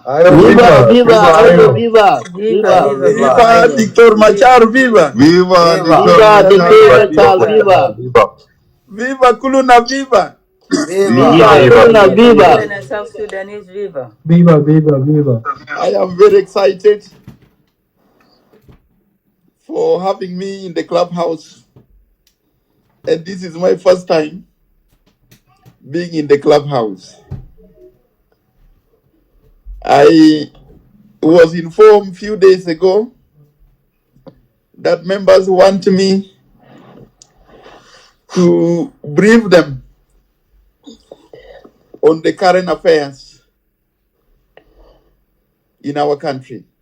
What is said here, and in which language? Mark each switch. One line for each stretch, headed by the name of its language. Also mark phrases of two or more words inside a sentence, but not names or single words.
English: Viva, viva, Ayo, viva, viva. Viva Dictor Machar, viva. Viva! Viva, Dictor Machar, viva. Viva Kuluna, viva. Viva, Kuluna, viva. South Sudanese, viva. Viva, viva, viva. I am very excited for having me in the clubhouse. And this is my first time being in the clubhouse. I was informed a few days ago that members want me to brief them on the current affairs in our country.